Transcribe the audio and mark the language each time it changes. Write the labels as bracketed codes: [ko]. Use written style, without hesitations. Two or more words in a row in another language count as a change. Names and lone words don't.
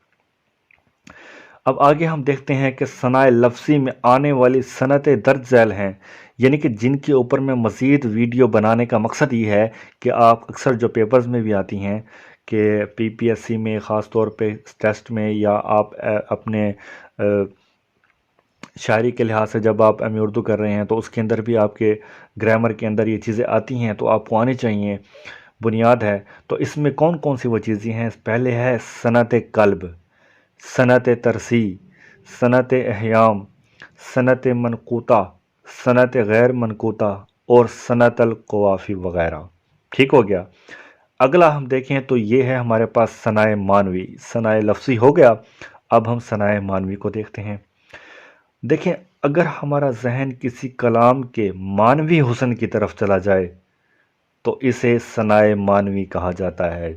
[ur] اب آگے ہم دیکھتے ہیں کہ ثنائے لفظی میں آنے والی صنعتیں درج ذیل ہیں، یعنی کہ جن کے اوپر میں مزید ویڈیو بنانے کا مقصد یہ ہے کہ آپ اکثر جو پیپرز میں بھی آتی ہیں کہ پی پی ایس سی میں خاص طور پہ ٹیسٹ میں، یا آپ اپنے شاعری کے لحاظ سے جب آپ ایم اے اردو کر رہے ہیں تو اس کے اندر بھی آپ کے گرامر کے اندر یہ چیزیں آتی ہیں تو آپ کو آنی چاہیے، بنیاد ہے۔ تو اس میں کون کون سی وہ چیزیں ہیں؟ پہلے ہے صنعت قلب، صنعت ترسی، صنعت احیام، صنعت منقوطہ، صنعت غیر منقوطہ اور صنعت القوافی وغیرہ۔ ٹھیک ہو گیا۔ اگلا ہم دیکھیں تو یہ ہے ہمارے پاس ثنائے معنوی۔ ثنائے لفظی ہو گیا، اب ہم ثنائے معنوی کو دیکھتے ہیں۔ دیکھیں، اگر ہمارا ذہن کسی کلام کے معنوی حسن کی طرف چلا جائے تو اسے ثنائے معنوی کہا جاتا ہے۔